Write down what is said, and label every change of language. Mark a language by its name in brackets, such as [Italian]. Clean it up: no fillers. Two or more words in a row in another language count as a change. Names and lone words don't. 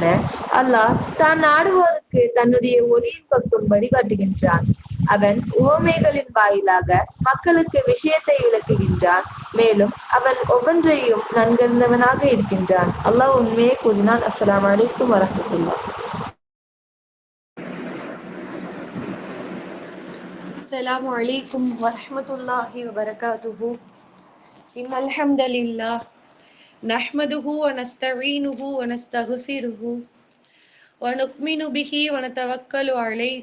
[Tamil] அல்லாஹ் தான் நாடுவோருக்கு தன்னுடைய ஒளியின் பக்கம் வழிகாட்டுகின்றான். அவன் உவமைகளின் வாயிலாக மக்களுக்கு விஷயத்தை விளக்குகின்றான். மேலும் அவன் ஒவ்வொன்றையும் நன்கறிந்தவனாக இருக்கின்றான். அல்லாஹ் உண்மையை கூறினான். [Arabic] السلام عليكم ورحمة الله. السلام عليكم ورحمة الله وبركاته. إن الحمد لله نحمده ونستعينه ونستغفره ونؤمن به ونتوكل عليه